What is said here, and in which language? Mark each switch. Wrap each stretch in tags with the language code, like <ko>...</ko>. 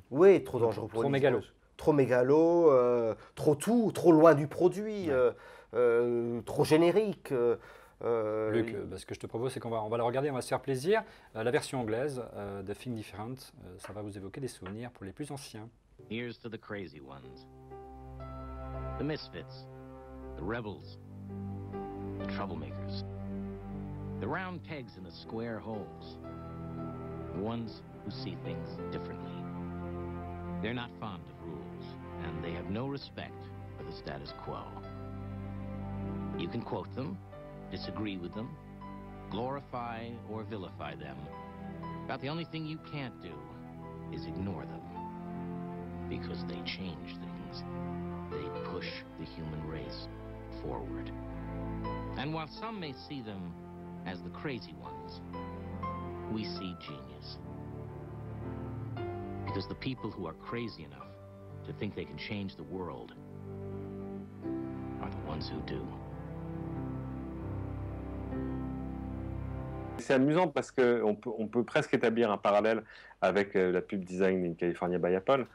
<fr>Oui, trop dangereux pour l'image. Trop mégalo, trop tout, trop loin du produit, trop générique. Luc, ce que je te propose, c'est qu'on va la regarder, on va se faire plaisir. La version anglaise de Think Different, ça va vous évoquer des souvenirs pour les plus anciens.</fr> <en>Here's to the crazy ones, the misfits, the rebels, the troublemakers, the round pegs in the square holes, the ones who see things differently. They're not fond of rules, and they have no respect for the status quo. You can quote them, disagree with them, glorify or vilify them. About the only thing you can't do is ignore them. Because they change things. They push the human race forward. And while some may see them as the crazy ones, we see genius. Because the people who are crazy enough to think they can change the world are the ones who do.</en> <fr>C'est amusant parce qu'on peut presque établir un parallèle avec la pub</fr> <en>design in California by Apple.</en>